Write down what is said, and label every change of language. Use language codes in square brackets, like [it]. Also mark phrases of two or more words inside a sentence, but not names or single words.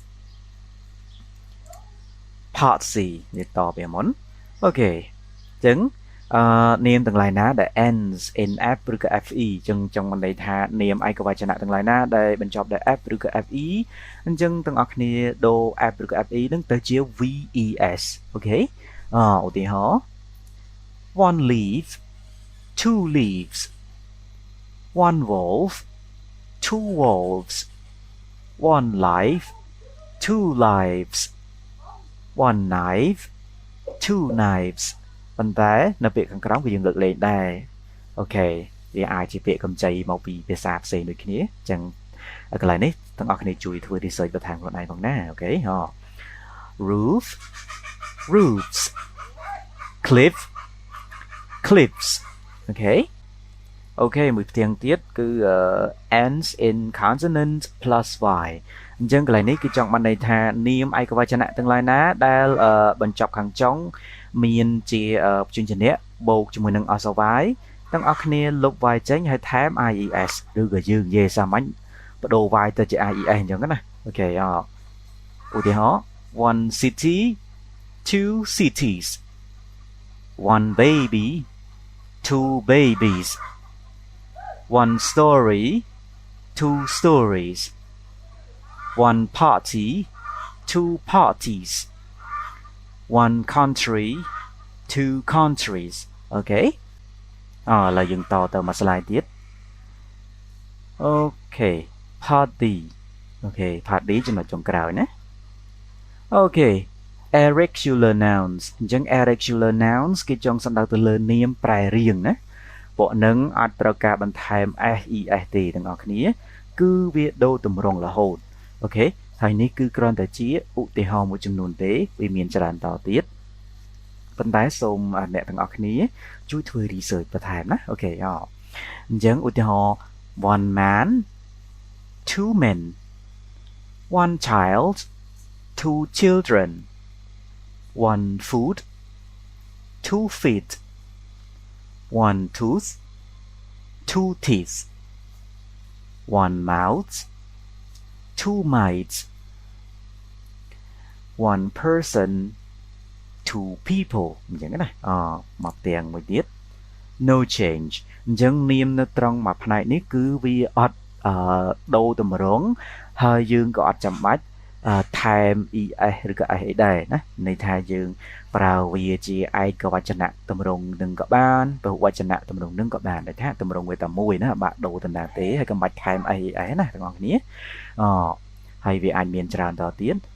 [km] part C នេះតពីមុនអូខេចឹងនាមទាំងឡាយណាដែល [en] ends in [km] f ឬក៏ fe ចឹងចង់ន័យថានាមឯកវចនៈទាំងឡាយណាដែលបញ្ចប់ដោយ f ឬក៏ fe អញ្ចឹងទាំងអស់គ្នាដូរ f ឬក៏ fe នឹងទៅជា ves អូខេឧទាហរណ៍ [en] one leaf two leaves one wolf two wolves one life two lives one knife two knives [km] ប៉ុន្តែនៅពាក្យខាងក្រោមគឺយើងលើកលែងដែរអូខេវាអាចជាពាក្យកម្ចីមកពីភាសាផ្សេងដូចគ្នាអញ្ចឹងកន្លែងនេះទាំងអស់គ្នាជួយធ្វើ research បន្ថែមខ្លួនឯងផងណាអូខេ [en] roof roofs cliff cliffs [km] អូខេអូខេមួយផ្ទាំងទៀតគឺ [en] ends in consonant plus y [km] អញ្ចឹងកន្លែង នេះគឺចង់បានន័យថានាមឯកវចនៈទាំងឡាយណាដែលបញ្ចប់ខាងចុងមានជាព្យញ្ជនៈបូកជាមួយនឹងអក្សរ y ទាំងអស់គ្នាលុប y ចេញហើយថែម ies ឬក៏យើងនិយាយសាមញ្ញបដូរ y ទៅជា ies អញ្ចឹងណាអូខេឧទាហរណ៍ [en] one city two cities one baby two babies one story two stories one party two parties one country two countries [km] អូខេឥឡូវយើងតទៅមួយ slide ទៀតអូខេ [en] part D [km] អូខេ part D ចំណុចចុងក្រោយណាអូខេ [en] irregular nouns [km] អញ្ចឹង [en] irregular nouns [km] គេចង់សំដៅទៅលើនាមប្រែ រៀងណាពួកនឹងអត់ត្រូវការបន្ថែម ses ទេទាំងអស់គ្នាគឺវាដូរទម្រង់រហូតអូខេហើយនេះគឺគ្រាន់តែជាឧទាហរណ៍មួយចំនួនទេវាមានច្រើនតទៀតប៉ុន្តែសូមអ្នកទាំងអស់គ្នាជួយធ្វើ research បន្ថែមណាអូខេអញ្ចឹងឧទាហរណ៍ [en] one man two men one child two children one foot two feet one tooth two teeth one mouth two mites one person two people [km] អញ្ចឹងណាមកទាំងមួយទៀត [en] no [km] change អញ្ចឹងនាមនៅត្រង់មួយផ្នែកនេះគឺវាអត់ដូរតម្រង់ហើយយើងក៏អត់ចាំបាច់ថែម es ឬក៏ s អីដែរណាន័យថាយើងប្រើវាជាឯកវចនៈតម្រង់នឹងក៏បានពហុវចនៈតម្រង់នឹងក៏បានតែថាតម្រង់វាតែមួយណាបាក់ដូរទៅណាទេហើយក៏មិនបាច់ថែមអីណាទាំងអស់គ្នាហើយវាអាចមានច្រើនតទៀត